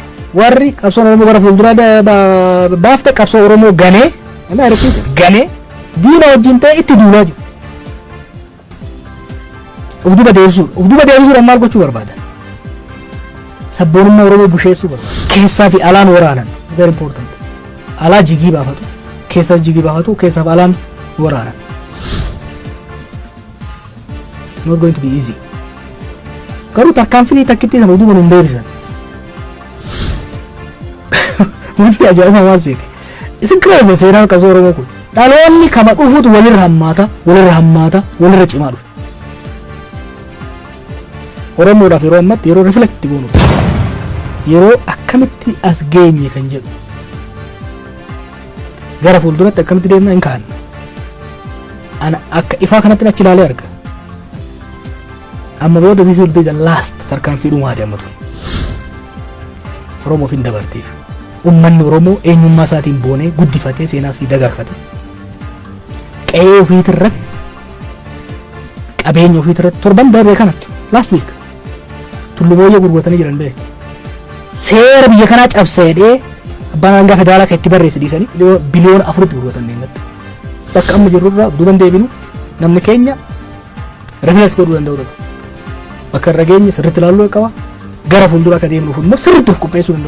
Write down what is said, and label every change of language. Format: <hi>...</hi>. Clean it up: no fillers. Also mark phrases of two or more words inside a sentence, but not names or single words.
<om>Warri qabsoon Oromoo gara fuulduraa baafte qabsoo Oromoo ganee ganee diina wajjin ta'e itti duulaa jiru. Of duuba deebisuudhaan maal gochuu barbaadan? Sabboonummaa Oromoo busheessuu barbaadu. Keessaa fi alaan waraanan.</om> <en>Very important.</en> <om>Alaa jigii baafatu. Keessas jigii baafatu. Keessaa fi alaan waraanan.</om> <en>It's not going to be easy.</en> <om>Garuu tarkaanfii takkitti sana duuba nun deebisan. Wanti ajaa'iba maal seete? Isin kireenya seenaan qabsoo Oromoo kun. Dhaloonni kama dhufuutu walirra walirra cimaa dhufe. Oromoodhaaf yeroo ammatti yeroo riflekti goonu yeroo akkamitti as geenye kan jedhu gara fuulduratti akkamitti deemna hin kaa'anna. Ana akka ifaa kanatti achi ilaalee arga. Amma booda</om> <en>this will be the last</en> <om>tarkaanfii dhumaati ammatu. Oromoof hin dabarteef. Uummanni Oromoo eenyummaa isaatiin boonee guddifatee seenaas fi dagaagfate. Qe'ee ofiitirratti qabeenya ofiitirratti torban darbee kanatti</om> <en>last week</en> <om>tullubooyya gurguratanii jiran beeku. Seera biyya kanaa cabseedhee abbaan alangaa federaalaa kan itti barreesse dhiisanii biliyoona 4 gurguratan deematti. Bakka amma jirrurraa duuban deebinu namni keenya riflees godhuu danda'u. Bakka irra geenye sirriitti ilaaluu qaba. Gara fuuldura akka deemnuuf immoo sirriitti of qopheessuu danda'u.</om>